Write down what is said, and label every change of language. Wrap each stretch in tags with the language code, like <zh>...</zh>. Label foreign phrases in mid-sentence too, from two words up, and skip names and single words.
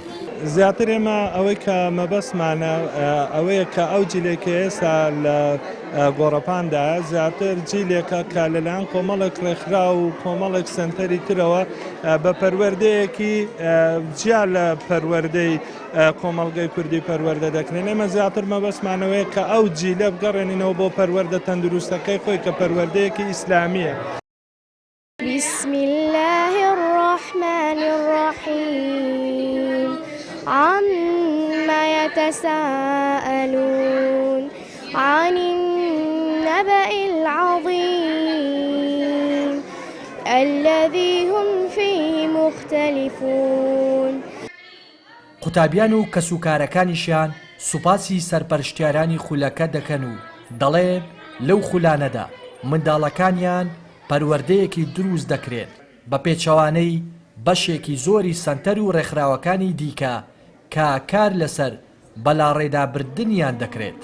<ckb>زیاتر ئێمە ئەوەی کە مەبەسمانە ئەوەیە کە ئەو جیلێکە ئێستا لە گۆڕەپاندا زیاتر جیلێکە کە لەلایەن کۆمەڵێک ڕێکخرا و کۆمەڵێک سنتەری ترەوە بە پەروەردەیەکی جیا لە پەروەردەی کۆمەڵگەی کوردی پەروەردە دەکرێن. ئێمە زیاتر مەبەسمانەوەیە کە ئەو جیلە بگەڕێنینەوە بۆ پەروەردە تەندروستەکەی خۆی کە پەروەردەیەکی ئیسلامیە.</ckb> <ar>بسم الله الرحمن الرحيم عما يتساءلون عن النبأ العظيم الذي هم فيه مختلفون.</ar> <ckb>قوتابیان و کەسوکارەکانیشیان سوپاسی سەرپەرشتیارانی خولەکە دەکەن و دەڵێن لەو خولانەدا منداڵەکانیان پەروەردەیەکی دروست دەکرێت بە پێچەوانەی بەشێکی زۆری سەنتەر و ڕێکخراوەکانی دیکە کە کار لەسەر بەلاڕێدابردنیان دەکرێت.</ckb>